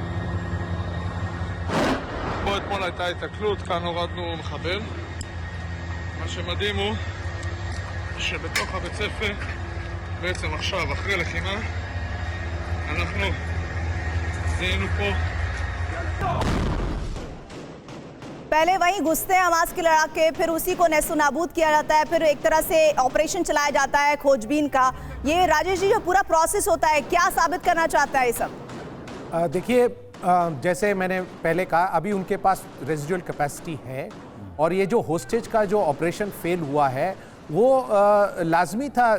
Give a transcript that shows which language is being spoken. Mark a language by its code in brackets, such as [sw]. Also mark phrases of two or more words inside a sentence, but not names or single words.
[he] פה אתמול הייתה התקלות, כאן הורדנו מחבל. מה שמדהים הוא שבתוך הבית ספר בעצם עכשיו אחרי לחימה אנחנו זיהינו פה [hi] पहले वहीं घुसते हैं हमास के लड़ाके, फिर उसी को नेस्तनाबूद किया जाता है, फिर एक तरह से ऑपरेशन चलाया जाता है खोजबीन का। ये राजेश जी जो पूरा प्रोसेस होता है क्या साबित करना चाहता है ये सब? देखिए, जैसे मैंने पहले कहा, अभी उनके पास [en] residual capacity [hi] है और ये जो होस्टेज का जो ऑपरेशन फेल हुआ है वो लाजमी था।